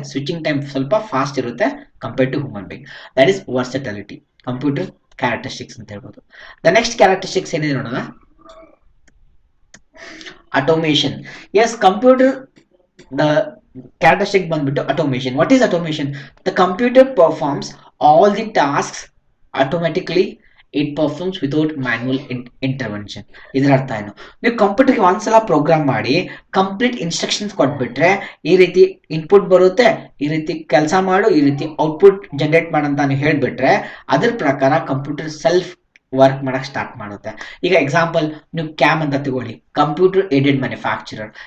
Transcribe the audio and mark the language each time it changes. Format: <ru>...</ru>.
<kn>Switching time ಸ್ವಲ್ಪ fast ಇರುತ್ತೆ compared to human being.</kn> <en>that is versatility,</en> <kn>computer characteristics ಅಂತ ಹೇಳ್ಬೋದು. ದ ನೆಕ್ಸ್ಟ್ ಕ್ಯಾರೆಕ್ಟರಿಸ್ಟಿಕ್ಸ್ ಏನಿದೆ ನೋಡೋಣ, automation. S, computer the characteristic ಬಂದ್ಬಿಟ್ಟು automation.</kn> <en>What is automation? The computer performs all the tasks automatically. It performs without manual intervention.</en> <kn>ಇದರ ಅರ್ಥ ಏನು? ನೀವು ಕಂಪ್ಯೂಟರ್ಗೆ ಒಂದ್ಸಲ ಪ್ರೋಗ್ರಾಮ್ ಮಾಡಿ ಕಂಪ್ಲೀಟ್ ಇನ್ಸ್ಟ್ರಕ್ಷನ್ಸ್ ಕೊಟ್ಬಿಟ್ರೆ ಈ ರೀತಿ ಇನ್ಪುಟ್ ಬರುತ್ತೆ, ಈ ರೀತಿ ಕೆಲಸ ಮಾಡು, ಈ ರೀತಿ ಔಟ್ಪುಟ್ ಜನರೇಟ್ ಮಾಡಂತ ನೀವು ಹೇಳ್ಬಿಟ್ರೆ ಅದ್ರ ಪ್ರಕಾರ ಕಂಪ್ಯೂಟರ್ ಸೆಲ್ಫ್ ವರ್ಕ್ ಮಾಡಕ್ ಸ್ಟಾರ್ಟ್ ಮಾಡುತ್ತೆ. ಈಗ ಎಕ್ಸಾಂಪಲ್ ನೀವು ಕ್ಯಾಮ್ ಅಂತ ತಗೊಳ್ಳಿ, ಕಂಪ್ಯೂಟರ್ ಏಡೆಡ್ ಮ್ಯಾನುಫ್ಯಾಕ್ಚರರ್.</kn>